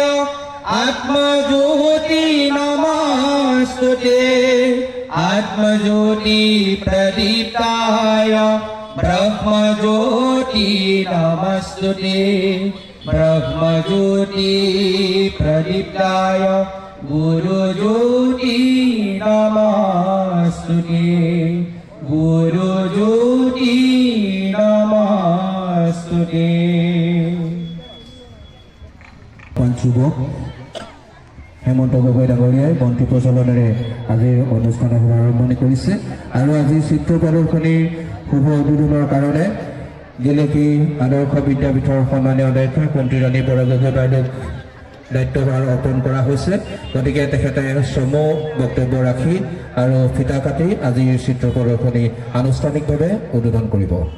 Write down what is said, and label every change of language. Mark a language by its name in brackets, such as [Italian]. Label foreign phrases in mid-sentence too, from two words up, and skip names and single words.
[Sanskrit] आत्मज्योति नमस्तुते आत्मज्योति प्रदीप्ताय ब्रह्मज्योति नमस्तुते ब्रह्मज्योति प्रदीप्ताय गुरुज्योति नमस्तुते गुरुज्योति नमस्तुते [Assamese] পঞ্চুবক হেমন্ত গগৈ ডাঙৰীয়াই বন্তি প্ৰজ্বলনেৰে আজিৰ অনুষ্ঠানৰ শুভাৰম্ভণি কৰিছে আৰু আজি চিত্ৰ প্ৰদৰ্শনীৰ শুভ উদ্বোধনৰ কাৰণে গেলেকী আদৰ্শ বিদ্যাপীঠৰ সন্মানীয় অধ্যক্ষ কুন্তীৰাণী বৰা গগৈ বাইদেউক দায়িত্বভাৰ অৰ্পণ কৰা হৈছে গতিকে তেখেতে চমু বক্তব্য ৰাখি আৰু ফিতা কাটি আজিৰ চিত্ৰ প্ৰদৰ্শনী আনুষ্ঠানিকভাৱে উদ্বোধন কৰিব